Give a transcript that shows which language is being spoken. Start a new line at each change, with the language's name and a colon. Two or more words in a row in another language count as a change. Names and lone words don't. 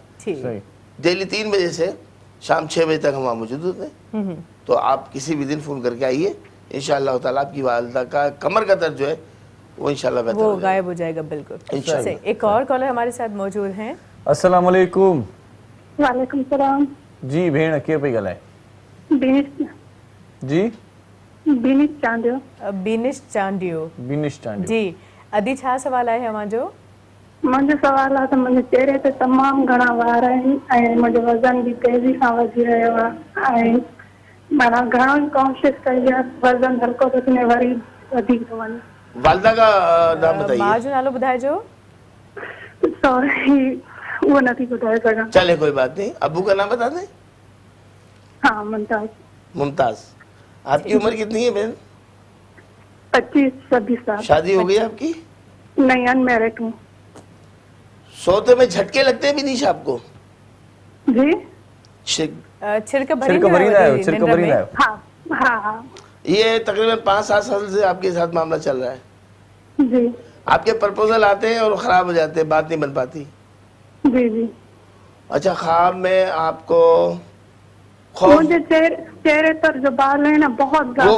Urdu: ڈیلی 3 بجے سے شام 6 بجے تک ہم وہاں موجود ہوتے ہیں. تو آپ کسی بھی دن فون کر کے آئیے,
Arabic: إن شاء الله تعالى
Urdu: آپ کی والدہ کا کمر کا درد جو ہے وہ ان شاء اللہ بہتر وہ غائب ہو جائے گا۔ بالکل. ایک اور کالر ہمارے ساتھ موجود ہیں.
Arabic: السلام عليكم. وعليكم سلام.
Sindhi: जी भेण, केर पई ॻाल्हाए? जी बीनिश चांडियो। बीनिश चांडियो जी, अदी छा सवाल आहे अवां जो? मुंहिंजो सवाल आहे त मुंहिंजे चेहरे ते तमामु घणा वार आहिनि ऐं मुंहिंजो वज़न बि तेज़ी सां वधी रहियो आहे ऐं माना घणो ई कोशिशि कई आहे, वज़न हल्को थो थी वरी वधीक थो वञे।
Urdu: والدہ کا نام بتائیے.
Sindhi: मां जो नालो ॿुधाइजो। सॉरी वो नथी ॿुधाए सघां।
Urdu: چلے کوئی بات نہیں، ابو کا نام بتا دیں. ہاں ممتاز. ممتاز، آپ کی عمر کتنی ہے بہن? 25-26 سال. شادی ہو گئی آپ کی? نہیں، ان میریڈ ہوں. سوتے میں جھٹکے لگتے بھی نہیں آپ کو? जी
Sindhi: छिड़क भरींदा आहियो?
Urdu: ہاں ہاں ہاں. یہ تقریباً 5-7 سال سے آپ کے ساتھ معاملہ چل رہا ہے जी। آپ کے پروپوزل آتے ہیں اور خراب ہو جاتے ہیں، بات نہیں بن پاتی. جی جی. اچھا، خواب میں آپ کو مجھے چہرے پر جو بال ہے نا بہت زیادہ